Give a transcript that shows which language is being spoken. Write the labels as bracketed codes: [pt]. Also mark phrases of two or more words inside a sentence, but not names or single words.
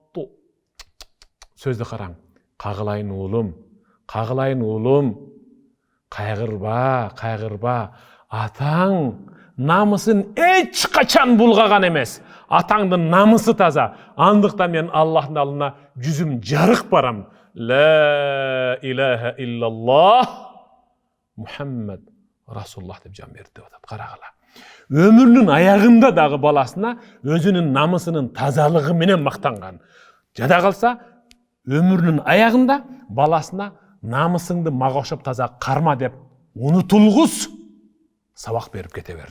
[ky] Сөздү караң. Кагылайын уулум. Кайгырба. Атаң намысын эч качан булгаган эмес. Атаңдын намысы таза. Андыктан мен Аллахтын алдына жүзүм жарык барам. [ar] لا إله إلا الله، محمد رسول الله [ky] деп жан берди деп атат. Карагыла. Өмүрүнүн аягында дагы баласына өзүнүн намысынын тазалыгы менен мактанган. Жада калса, өмүрүнүн аягында баласына намысыңды мага окшоп таза карма деп унутулгус сабак берип кете берди.